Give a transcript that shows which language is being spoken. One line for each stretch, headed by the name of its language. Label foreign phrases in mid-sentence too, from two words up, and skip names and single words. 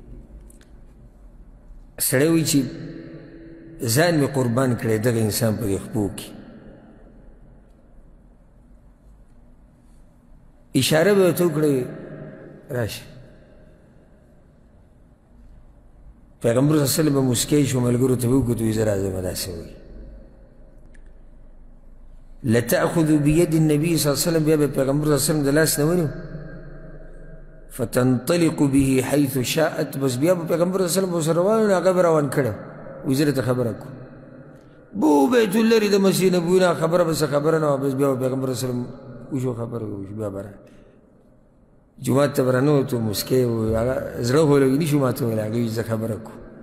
Pashto: سړی وایي چې ځان مې قربان کړی دغه انسان په دې خپو کې اشاره به ورته وکړئ راشه پیغمبر
Arabic: صلی الله علیه وسلم
Pashto: به مسکی شو ملګرو ته به وکتو وایي زه راځم داسې وایي
Arabic: لتأخذ بيد النبي صلى الله عليه وسلم
Pashto: بیا به پیغمبر
Arabic: صلی الله علیه وسلم
Pashto: د لاس نه ونیو
Arabic: فتنطلق به حيث شاءت
Pashto: بس بیا به پیغمبر
Arabic: صلی الله علیه وسلم
Pashto: ورسره روان و هغه به روان کړی وایي زه درته خبره کوم بو بیت لرې د مسیح نبوي نه خبره به څه خبره نه وه بس بیا به پیغمبر
Arabic: صلی الله علیه وسلم
Pashto: وشو خبره وشو بیا به جماعت ته به رانوتو مسکی هغه زړه هولوي نه شو ما ته ویل هغه وایي زه خبره کوم